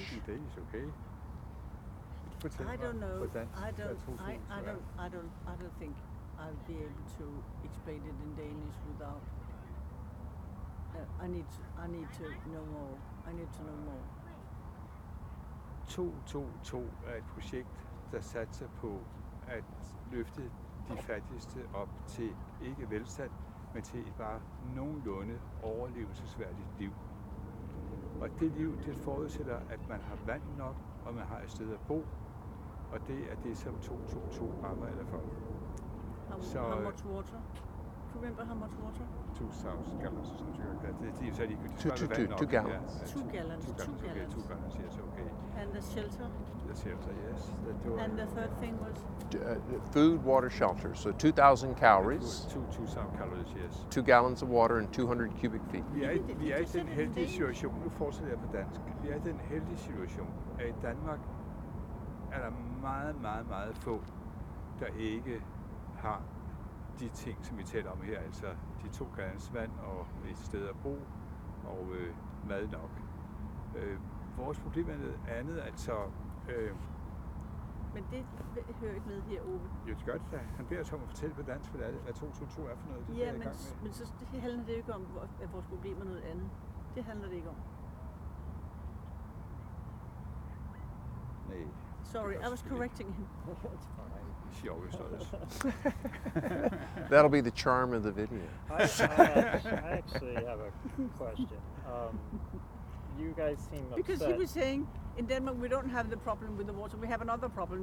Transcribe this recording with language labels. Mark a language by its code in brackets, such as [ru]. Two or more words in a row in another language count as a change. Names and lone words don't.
[en] In Danish, okay. I don't know. I don't think I'll be able to explain it in Danish without. I need to know more. I need to know more. [da] 222 er et projekt, der satser på at løfte de fattigste op til ikke velstand, men til et bare nogenlunde overlevelsesværdigt liv. Og det liv, det forudsætter, at man har vand nok, og man har et sted at bo, og det er det, som 222 arbejder for. [en] How much water? Remember how much water? 2,000 gallons or something like that. They said you could describe [da] vand nok. [en] 2 gallons. Yeah. 2 gallons. 2 gallons, okay, 2 gallons, yes, okay. And the shelter? The shelter, yes. And the third thing was? Food, water, shelter. So 2,000 calories. 2,000 calories, yes. 2 gallons of water and 200 cubic feet. [da] Vi er i den heldige situation, nu fortsætter jeg på dansk, vi er i den heldige situation, at i Danmark er der meget, meget, meget få, der ikke har de ting, som vi taler om her, altså de 2 gallons vand og et sted at bo og mad nok. Vores problem er noget andet, altså... Men det hører ikke med her, Ove. Jo, det gør det da. Han beder os om at fortælle på dansk, hvad 222 er for noget. Det ja, men så det handler det ikke om, at vores problem er noget andet. Det handler det ikke om. Nej. [en] Sorry, I was correcting him. She always does. That'll be the charm of the video. I actually have a question. You guys seem upset. Because he was saying, in Denmark we don't have the problem with the water, we have another problem.